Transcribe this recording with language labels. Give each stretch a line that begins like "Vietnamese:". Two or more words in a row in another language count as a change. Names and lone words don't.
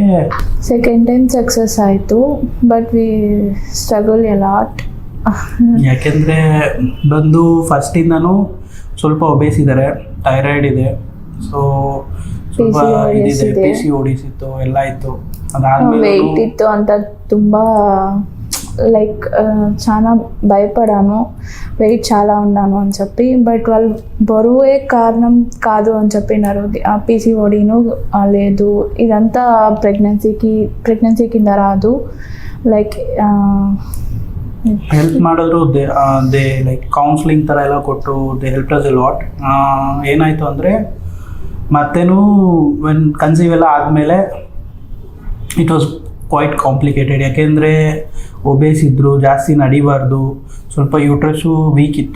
English: second time success
Kannada: ಆಯಿತು,
English: but we struggle a lot.
Kannada: ಯಾಕೆಂದರೆ ಬಂದು ಫಸ್ಟಿಂದನೂ ಸ್ವಲ್ಪ ಒಬೇಸ್ ಇದ್ದಾರೆ, ಥೈರಾಯ್ಡ್ ಇದೆ, ಸೊ ಸ್ವಲ್ಪ ಇದಿದೆ, PCODs ಇತ್ತು, ಎಲ್ಲ ಇತ್ತು. ಅದಾದ್ಮೇಲೆ ವೆಯ್ಟ್ ಇತ್ತು ಅಂತ ತುಂಬ
Telugu: లైక్ చాలా భయపడాను, వెయిట్ చాలా ఉన్నాను అని చెప్పి. బట్ వాళ్ళు బరువే కారణం కాదు అని చెప్పినారు. PCODను లేదు, ఇదంతా ప్రెగ్నెన్సీ కింద రాదు. లైక్
Kannada: ಹೆಲ್ಪ್ ಮಾಡಿದ್ರು,
English: they like counselling
Kannada: ಥರ ಎಲ್ಲ ಕೊಟ್ಟು
English: they help us a lot.
Kannada: ಏನಾಯಿತು ಅಂದರೆ ಮತ್ತೇನು
English: when conceive
Kannada: ಎಲ್ಲ ಆದಮೇಲೆ
English: it was quite complicated.
Kannada: ಯಾಕೆಂದರೆ ಒಬೇಸ್ ಇದ್ದರು, ಜಾಸ್ತಿ ನಡಿಬಾರ್ದು, ಸ್ವಲ್ಪ ಯೂಟ್ರಸ್ಸು ವೀಕ್ ಇತ್ತು.